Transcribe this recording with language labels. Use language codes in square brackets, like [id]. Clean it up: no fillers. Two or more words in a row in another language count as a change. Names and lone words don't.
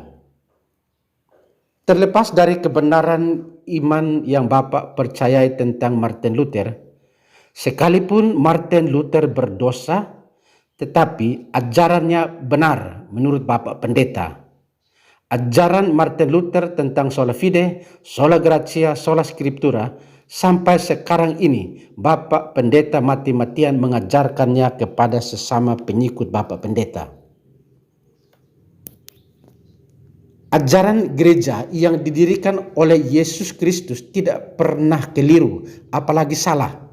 [id] Terlepas dari kebenaran iman yang Bapak percayai tentang Martin Luther, sekalipun Martin Luther berdosa, tetapi ajarannya benar menurut Bapak Pendeta. Ajaran Martin Luther tentang [la] sola fide, sola gratia, sola scriptura, [id] sampai sekarang ini Bapak Pendeta mati-matian mengajarkannya kepada sesama pengikut Bapak Pendeta. Ajaran gereja yang didirikan oleh Yesus Kristus tidak pernah keliru, apalagi salah.